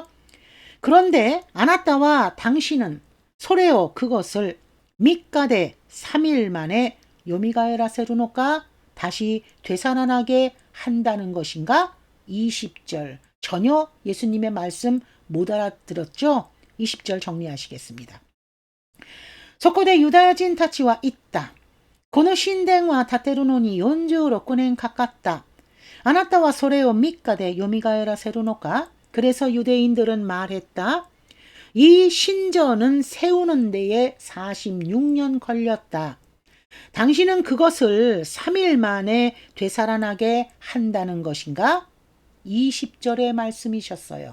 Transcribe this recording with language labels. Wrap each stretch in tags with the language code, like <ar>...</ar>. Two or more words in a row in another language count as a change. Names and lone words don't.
<ko>그런데 아나타와 당신은 소레오 그것을 밑가대 3일 만에</ko> <ja>よみがえらせるのか</ja> <ko>다시 되살아나게 한다는 것인가? 20절. 전혀 예수님의 말씀 못 알아들었죠? 20절 정리하시겠습니다.</ko> <ja>そこでユダヤ人たちは言った. この神殿は建てるのに46年かかった。あなたはそれを3日でよみがえらせるのか?</ja> <ko>그래서 유대인들은 말했다. 이 신전은 세우는 데에 46년 걸렸다. 당신은 그것을 3일 만에 되살아나게 한다는 것인가? 20절의 말씀이셨어요.</ko>